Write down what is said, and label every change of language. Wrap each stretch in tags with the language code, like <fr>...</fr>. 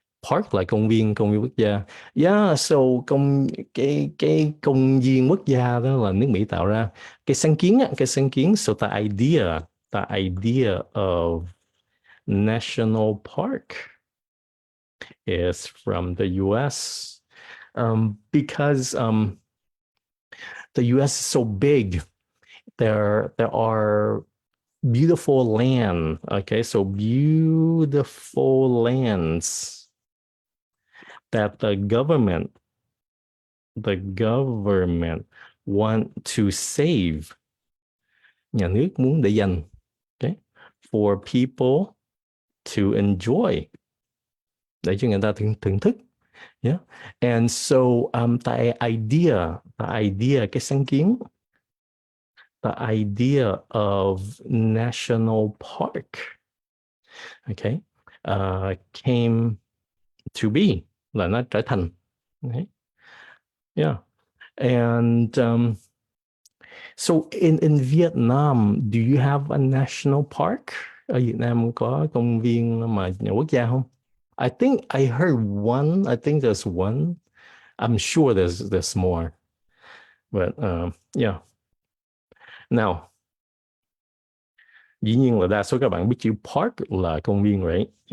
<vi>Park là công viên quốc gia. Yeah, so cái công viên quốc gia đó là nước Mỹ tạo ra. Cái sáng kiến.</vi> <en>So the idea of national park is from the US. Because the US is so big, there are beautiful land. Okay, so beautiful lands that the government want to save.</en> <vi>Nhà nước muốn để dành, okay,</vi> <en>for people to enjoy,</en> <vi>để cho người ta thưởng thức.</vi> <en>Yeah. And so the idea,</en> <vi>cái sáng kiến,</vi> <en>the idea of national park, okay, came to be,</en> <vi>là nó trở thành.</vi> <en>Okay. Yeah. And so in Vietnam, do you have a national park?</en> <vi>Ở Việt Nam có công viên mà nhà quốc gia không?</vi> <en>I think I heard one. I think there's one. I'm sure there's more. But yeah.</en> <vi>Now, dĩ nhiên là đa số các bạn biết chữ park là công viên rồi.</vi>